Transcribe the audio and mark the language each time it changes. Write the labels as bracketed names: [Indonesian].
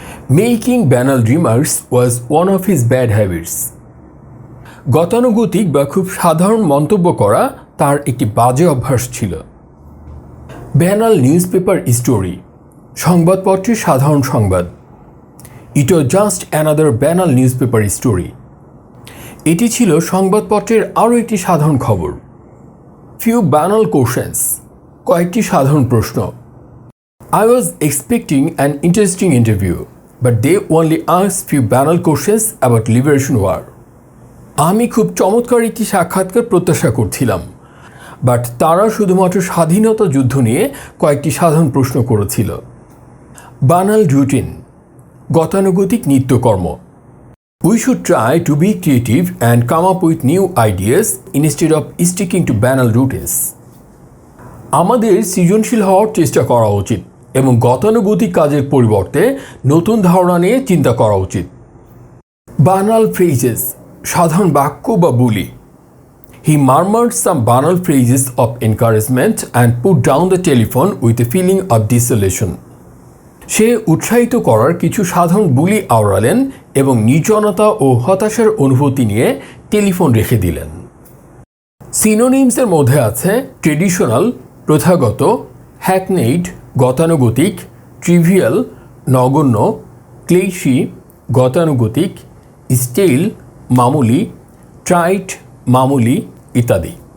[English] Making banal remarks was one of his bad habits. [Bangla] গতানুগতিক বা খুব সাধারণ মন্তব্য করা তার একটি বাজে অভ্যাস ছিল। [English] banal newspaper story, [Bangla] সংবাদপত্রের সাধারণ সংবাদ। [English] It was just another banal newspaper story. [Bangla] এটি ছিল সংবাদপত্রের আরও একটি সাধারণ খবর। [English] Few banal questions, [Bangla] কয়েকটি সাধারণ প্রশ্ন। [English] I was expecting an interesting interview, but they only asked few banal questions about Liberation War. [Bangla] আমি খুব চমৎকার একটি সাক্ষাৎকার প্রত্যাশা করছিলাম, বাট তারা শুধুমাত্র স্বাধীনতা যুদ্ধ নিয়ে কয়েকটি সাধারণ প্রশ্ন করেছিল। [English] banal routine, [Bangla] গতানুগতিক নিত্যকর্ম। [English] We should try to be creative and come up with new ideas instead of sticking to banal routines. [Bangla] আমাদের সৃজনশীল হওয়ার চেষ্টা করা উচিত এবং গতানুগতিক কাজের পরিবর্তে নতুন ধারণা নিয়ে চিন্তা করা উচিত। [English] banal phrases, [Bangla] সাধারণ বাক্য বা বুলি। [English] He murmured some banal phrases of encouragement and put down the telephone with a feeling of desolation. [Bangla] সে উৎসাহিত করার কিছু সাধারণ বুলি আওড়ালেন এবং নির্জনতা ও হতাশার অনুভূতি নিয়ে টেলিফোন রেখে দিলেন। সিনোনিমসের মধ্যে আছে ট্রেডিশনাল, প্রথাগত, হ্যাকনেইড, গতানুগতিক, ট্রিভিয়াল, নগণ্য, ক্লেশি, গতানুগতিক, স্টেইল, মামুলি, ট্রাইট, মামুলি ইত্যাদি।